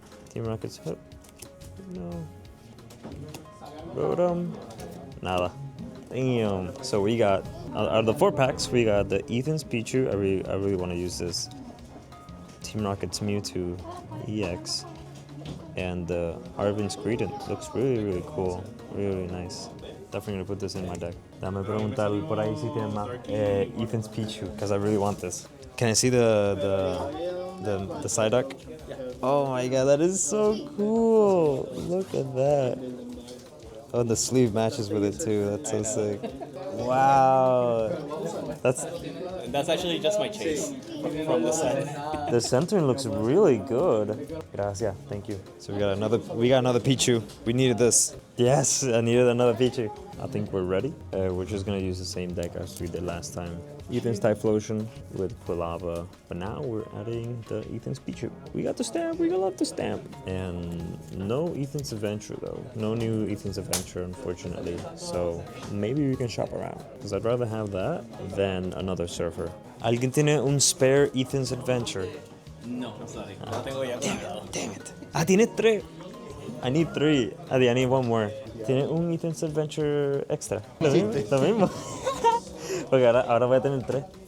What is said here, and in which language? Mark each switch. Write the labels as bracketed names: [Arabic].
[English] Team Rockets hook. No. Rotom. Nada. Damn. So we got out of the 4 packs, we got the Ethan's Pichu. I really want to use this. Team Rockets Mewtwo EX. And Arvin's Greedent. Looks really cool. Really nice. Definitely gonna put this in my deck. [Spanish] Dame preguntar por ahí si tiene más Ethan's Pichu, [English] because I really want this. Can I see the side deck? Oh my god, that is so cool! Look at that. Oh, and the sleeve matches with it too. That's so sick. Wow. That's actually just my chase from the set. The centering looks really good. [Spanish] Gracias, [English] thank you. So we got another Pichu. We needed this. Yes, I needed another Pichu. I think we're ready. We're just gonna use the same deck as we did last time. Ethan's Typhlosion with Quilava, but now we're adding the Ethan's Pichu. We got the stamp, we love the stamp. And no Ethan's Adventure though. No new Ethan's Adventure, unfortunately. So maybe we can shop around, because I'd rather have that than another surfer. [Spanish] ¿Alguien tiene un spare Ethan's Adventure? [English] No, sorry. [Spanish] No tengo ya comprado. [English] Damn it. [Spanish] Ah, tienes 3. [English] I need 3. I need one more. [Spanish] ¿Tiene un Ethan's Adventure extra? Lo mismo. Porque ahora voy a tener 3.